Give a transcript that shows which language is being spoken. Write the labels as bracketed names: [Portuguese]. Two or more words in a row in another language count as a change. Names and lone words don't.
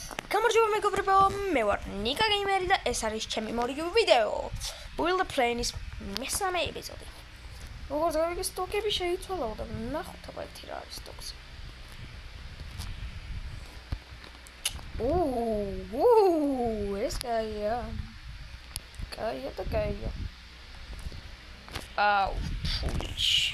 [Georgian] გამარჯობა მეგობრებო, მე ვარ ნიკა გეიმერი და ეს არის ჩემი მორიგივი ვიდეო. Build a Plane-ის მესამე ეპიზოდი. როგორც გავიგე, სტოკები შეიცვალა და ნახოთ აბა ერთი რა არის სტოქზე. ეს კაია. კაია და კაია. ფულიჩ.